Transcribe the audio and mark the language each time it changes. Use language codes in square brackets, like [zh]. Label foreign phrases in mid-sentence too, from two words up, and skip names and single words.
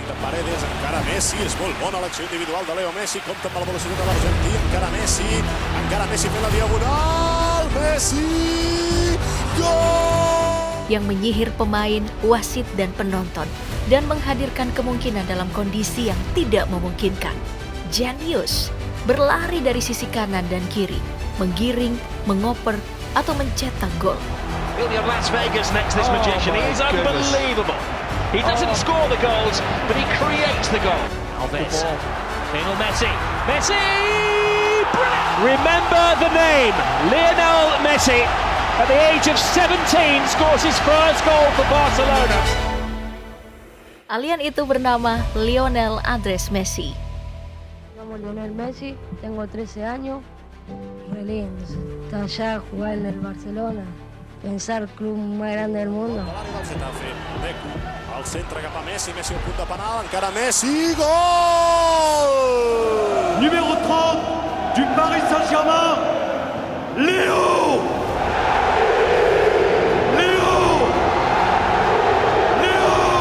[id] Yang menyihir pemain, wasit, dan penonton, dan menghadirkan kemungkinan dalam kondisi yang tidak memungkinkan. Jenius, berlari dari sisi kanan dan kiri, menggiring, mengoper, atau mencetak gol. [en] Las Vegas next this magician. He is unbelievable. He doesn't score the goals, but he creates the goal. Alves. Lionel Messi. Messi! Brilliant! Remember the name, Lionel Messi. At the age of 17 scores his first goal for Barcelona. [id] Alien itu bernama Lionel Andres Messi. [es] Llamo Lionel Messi, tengo 13 años. Re lindo, está allá a jugar en el Barcelona. Pensar club más grande del mundo. [ca] Al centre cap a Messi, Messi al punt de penal, encara Messi, gol! [fr] Numéro 30 du Paris Saint-Germain, Léo! Léo! Léo!